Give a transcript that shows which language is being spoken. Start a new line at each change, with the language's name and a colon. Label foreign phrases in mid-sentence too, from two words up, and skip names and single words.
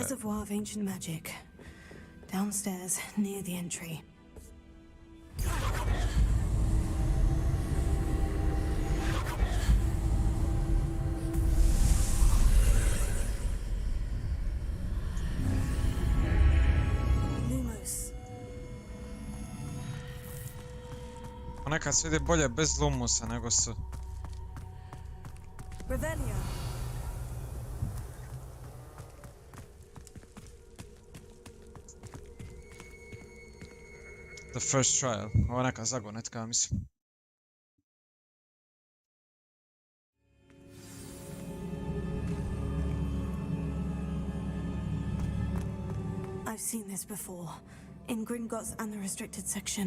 English: The reservoir of ancient magic. Downstairs, near the entry. Lumos.
Bosnian: Ponekad se vidi bolje bez Lumusa nego su.
English: Revelio. The first trial.
Bosnian: Ovo je neka zagonetka, mislim.
English: I've seen this before. In Gringotts and the restricted section.